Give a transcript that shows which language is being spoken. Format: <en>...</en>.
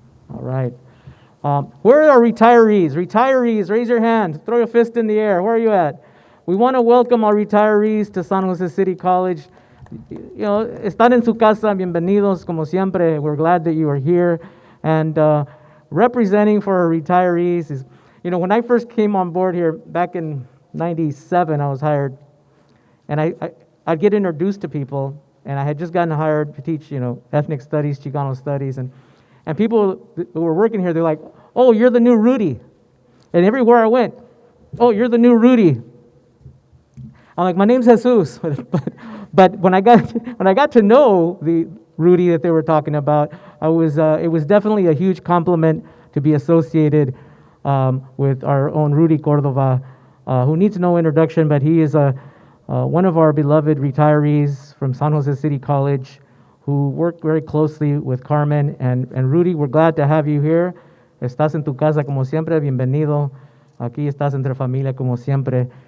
<en>All right. Where are our retirees? Retirees, raise your hand. Throw your fist in the air. Where are you at? We want to welcome our retirees to San Jose City College.</en> <es>Están en su casa, bienvenidos, como siempre.</es> <en>We're glad that you are here. And representing for our retirees is, when I first came on board here back in '97, I was hired. And I'd get introduced to people, and I had just gotten hired to teach, ethnic studies, Chicano studies. And people who were working here, they're like, oh, you're the new Rudy. And everywhere I went, oh, you're the new Rudy. I'm like, my name's Jesus. But when I got to know the Rudy that they were talking about, it was definitely a huge compliment to be associated with our own Rudy Cordova, who needs no introduction, but he is one of our beloved retirees from San Jose City College who worked very closely with Carmen. And Rudy, we're glad to have you here.</en> <es>Estás en tu casa como siempre, bienvenido. Aquí estás entre familia como siempre.</es>